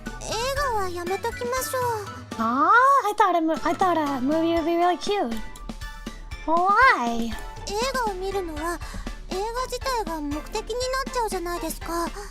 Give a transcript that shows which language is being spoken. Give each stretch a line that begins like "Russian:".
Japanese: 映画はやめときましょう。
English: Ah, I thought a movie would be really cute. Why?
Japanese: 映画を見るのは映画自体が目的になっちゃうじゃないですか。